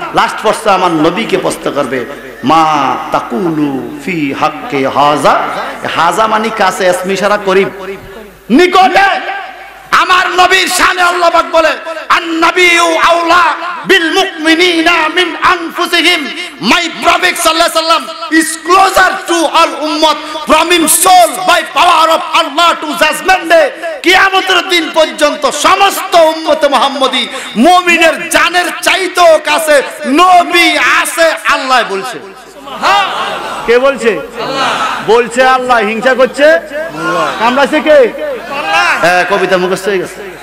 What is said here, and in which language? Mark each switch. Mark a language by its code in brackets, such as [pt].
[bn] Last প্রশ্ন আমার নবীকে প্রশ্ন করবে, [ar] মা তাকুলু ফি হাক্কে হাজা। [bn] হাজা মানে কাছে, ইসমি ইশারা করিব, নিকটে। আমার নবীর শানে আল্লাহ পাক বলে, [ar] আন-নাবিয়্যু আওলা বিল মুমিনিনা মিন আনফুসিহিম। [en] my prophet [ar] সাল্লাল্লাহু আলাইহি ওয়াসাল্লাম [en] is closer to all ummah from his soul by power of Allah to judgment day. [bn] কিয়ামতের দিন পর্যন্ত সমস্ত উম্মতে মুহাম্মদী মুমিনের জানের চাইতেও কাছে নবী আছে, আল্লাহ বলছে। সুবহানাল্লাহ। কে বলছে? আল্লাহ বলছে। আল্লাহ হিংসা করছে, আল্লাহ কামড়াছে কে? আল্লাহ। কবিতা মুখস্থ হয়ে গেছে।